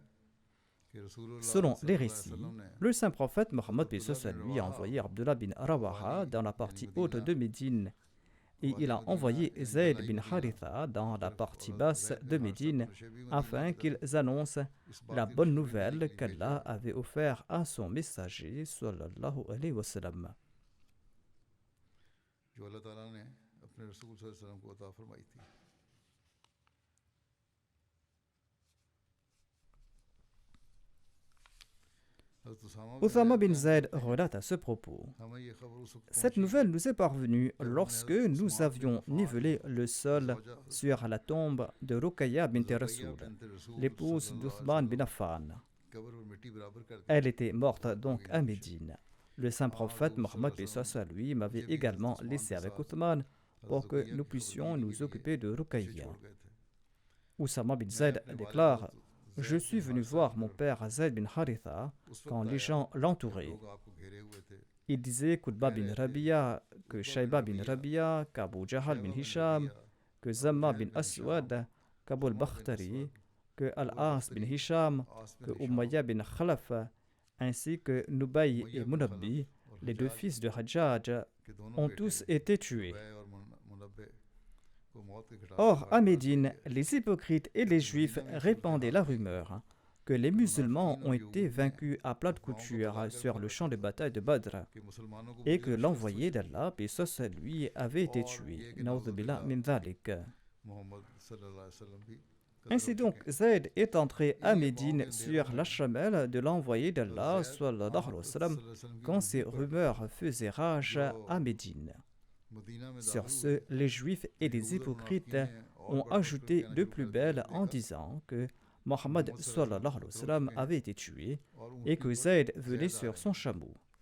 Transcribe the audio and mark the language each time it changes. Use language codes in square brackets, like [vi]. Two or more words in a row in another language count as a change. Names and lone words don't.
[fr] Selon les récits, le saint prophète Mohammed lui a envoyé Abdullah bin Rawaha dans la partie haute de Médine et il a envoyé Zayd bin Haritha dans la partie basse de Médine afin qu'ils annoncent la bonne nouvelle qu'Allah avait offerte à son messager [ar] صلى الله عليه وسلم. [ur] جو اللہ تعالیٰ نے اپنے رسول صلی اللہ علیہ وسلم کو عطا فرمائی تھی. [fr] Oussama bin Zayd relate à ce propos: cette nouvelle nous est parvenue lorsque nous avions nivelé le sol sur la tombe de Ruqayya bint Rasoul, l'épouse d'Uthman bin Affan. Elle était morte donc à Médine. Le saint prophète Mohammed lui m'avait également laissé avec Uthman pour que nous puissions nous occuper de Ruqayya. Oussama bin Zayd déclare: je suis venu voir mon père Zayd bin Haritha quand les gens l'entouraient. Il disait qu'Utba bin Rabi'a, que Shayba bin Rabi'a, qu'Abu Jahl bin Hisham, que Zamma bin Aswad, qu'Abul Bakhtari, que Al-As bin Hisham, que Umayya bin Khalaf, ainsi que Nubay et Munabbi, les deux fils de Hajjaj, ont tous été tués. Or, à Médine, les hypocrites et les juifs répandaient la rumeur que les musulmans ont été vaincus à plat de couture sur le champ de bataille de Badr et que l'envoyé d'Allah, paix soit sur lui, avait été tué. [ar] نعوذ بالله من ذلك. [fr] Ainsi donc, Zayd est entré à Médine sur la chamelle de l'envoyé d'Allah [ar] صلى الله عليه وسلم, [fr] quand ces rumeurs faisaient rage à Médine. Sur ce, les juifs et les hypocrites ont ajouté de plus belle en disant que Mohammed [ar] صلى الله عليه وسلم [fr] avait été tué et que Zayd venait sur son chameau.